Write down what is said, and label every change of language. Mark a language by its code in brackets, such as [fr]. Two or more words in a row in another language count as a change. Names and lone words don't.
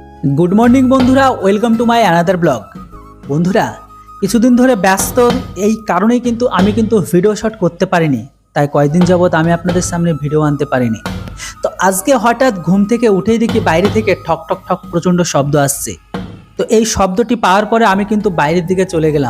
[en] good morning बंधुरा welcome to my another blog. [bn] बंधुरा কিছুদিন ধরে ব্যস্ত এই কারণেই কিন্তু ভিডিও শট করতে পারিনি, তাই কয়েকদিন যাবত আমি আপনাদের সামনে ভিডিও আনতে পারিনি। তো আজকে হঠাৎ ঘুম থেকে উঠেই দেখি বাইরে থেকে ঠক ঠক ঠক প্রচণ্ড শব্দ আসছে। তো এই শব্দটি পাওয়ার পরে আমি কিন্তু বাইরের দিকে চলে গেলাম।